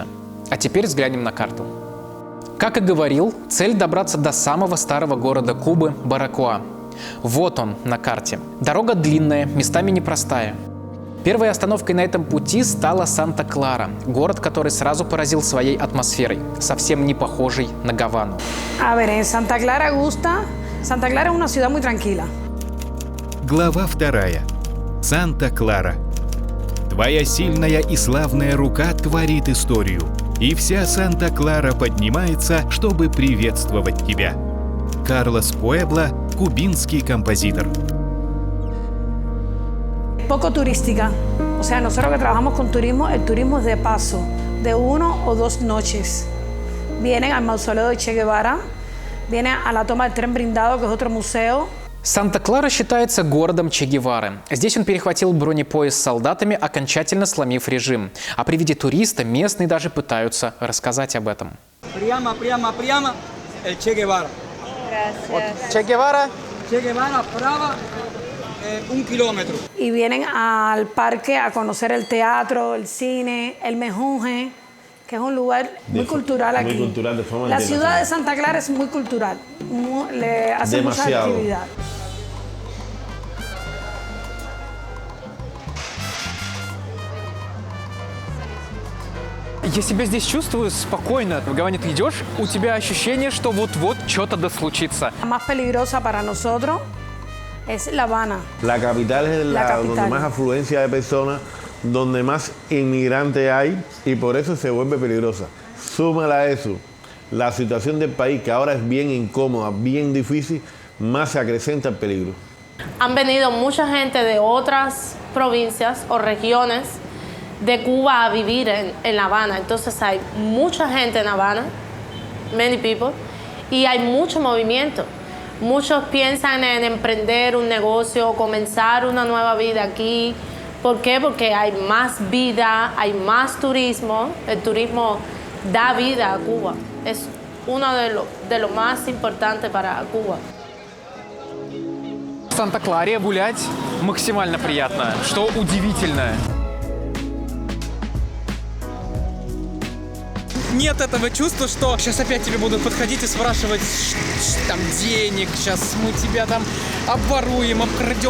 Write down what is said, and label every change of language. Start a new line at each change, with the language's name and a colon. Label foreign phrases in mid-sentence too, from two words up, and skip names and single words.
Russian: А теперь взглянем на карту. Как и говорил, цель добраться до самого старого города Кубы – Баракоа. Вот он на карте. Дорога длинная, местами непростая. Первой остановкой на этом пути стала Санта-Клара, город, который сразу поразил своей атмосферой, совсем не похожей на Гавану.
Spanish: Санта-Клара gusta. Санта-Клара es una ciudad muy tranquila.
Russian: Глава 2. Санта-Клара. Твоя сильная и славная рука творит историю, и вся Санта-Клара поднимается, чтобы приветствовать тебя. Карлос Пуэбла, кубинский композитор.
Spanish: Poco turística. O sea, nosotros que trabajamos con turismo, el turismo es de paso, de 1 o 2 noches. Vienen al mausoleo de Che Guevara, vienen a la toma del tren blindado, que es otro museo.
Russian: Санта-Клара считается городом Че Гевары. Здесь он перехватил бронепоезд с солдатами, окончательно сломив режим. А при виде туриста местные даже пытаются рассказать об этом. Прямо,
Spanish: el Che Guevara. Gracias. Че Гевара? Che Guevara, право. 1 kilómetro. Y vienen al parque a conocer el teatro, el cine, el Mejunje, que es un lugar muy cultural aquí. Muy cultural, de forma La ciudad de Santa Clara es muy cultural, le hace mucha actividad.
Russian: Я себя здесь чувствую спокойно. В Гаване ты идешь, у тебя ощущение, что вот-вот что-то да случится.
Spanish: La más peligrosa para nosotros es La Habana. La capital es donde más afluencia de personas, donde más inmigrantes hay y por eso se vuelve peligrosa. Súmala a eso la situación del país, que ahora es bien incómoda, bien difícil, más se acrecenta el peligro. Han venido mucha gente de otras provincias o regiones de Cuba a vivir en La Habana. Entonces hay mucha gente en La Habana,
English: many people,
Spanish: y hay mucho movimiento. Muchos piensan en emprender un negocio, comenzar una nueva vida aquí. ¿Por qué? Porque hay más vida, hay más turismo. El turismo da vida a Cuba. es uno de lo más importante para Cuba.
Russian: В Санта-Кларе гулять максимально приятно, что удивительно. Нет этого чувства, что сейчас опять тебе будут подходить и спрашивать там денег, сейчас мы тебя там обворуем, обкрадем.